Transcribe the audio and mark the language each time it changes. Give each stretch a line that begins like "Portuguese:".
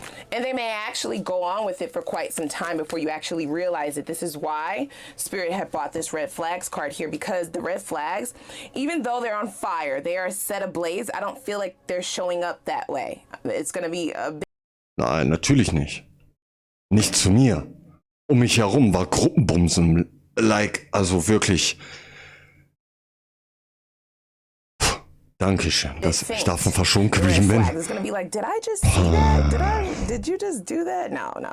English: And they may actually go on with it for quite some time before you actually realize it. This is why Spirit had brought this red flags card here, because the red flags, even though they're on fire, they are set ablaze. I don't feel like they're showing up that way. It's going to be a bit.
German: Nein, natürlich nicht. Nicht zu mir. Um mich herum war Gruppenbumsen. Also wirklich. Dankeschön, dass ich davon verschont geblieben bin.
English: It's gonna be like, did I just see that? Did you just do that? No.